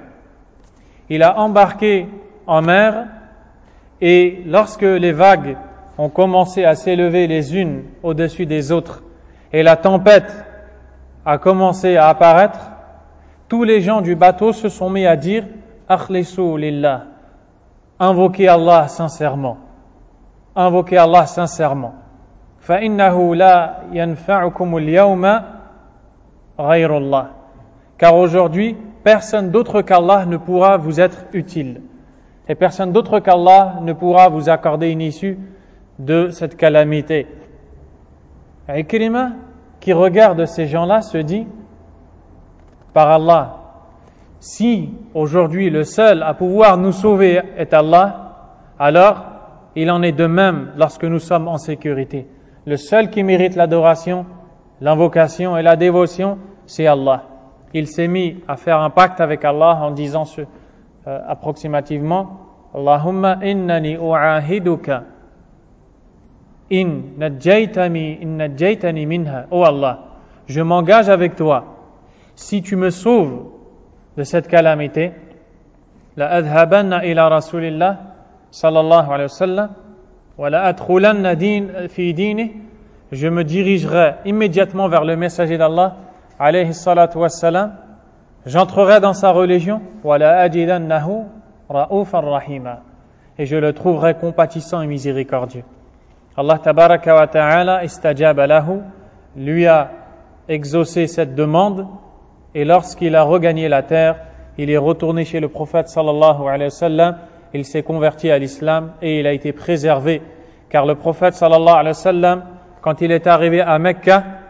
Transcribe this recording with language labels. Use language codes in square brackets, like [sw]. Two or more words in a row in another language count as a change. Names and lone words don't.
[fr] Il a embarqué en mer et lorsque les vagues ont commencé à s'élever les unes au-dessus des autres et la tempête a commencé à apparaître, tous les gens du bateau se sont mis à dire « [ar] أخلصوا لله [fr] » invoquez Allah sincèrement. Invoquez Allah sincèrement. [ar] فَإِنَّهُ لَا يَنْفَعُكُمُ الْيَوْمَ غَيْرُ اللَّهِ. [fr] Car aujourd'hui, personne d'autre qu'Allah ne pourra vous être utile. Et personne d'autre qu'Allah ne pourra vous accorder une issue de cette calamité. Ikrima, qui regarde ces gens-là, se dit, par Allah, si aujourd'hui le seul à pouvoir nous sauver est Allah, alors il en est de même lorsque nous sommes en sécurité. Le seul qui mérite l'adoration, l'invocation et la dévotion, c'est Allah. Il s'est mis à faire un pacte avec Allah en disant approximativement [ar] اللهم إنني أعاهدك إن نجيتني منها. [fr] Oh Allah, je m'engage avec toi. Si tu me sauves de cette calamité, [ar] لأذهبن إلى رسول الله صلى الله عليه وسلم ولأدخلن في ديني, [fr] je me dirigerai immédiatement vers le messager d'Allah [ar] عليه الصلاة والسلام, [fr] j'entrerai dans sa religion [ar] ولأجدنه رؤوفا رحيما, [fr] et je le trouverai compatissant et miséricordieux. [ar] الله تبارك وتعالى استجاب له, [fr] lui a exaucé cette demande, et lorsqu'il a regagné la terre, il est retourné chez le prophète [ar] صلى الله عليه وسلم, [fr] il s'est converti à l'islam et il a été préservé, car le prophète [ar] صلى الله عليه وسلم, [fr] quand il est arrivé à Mecca,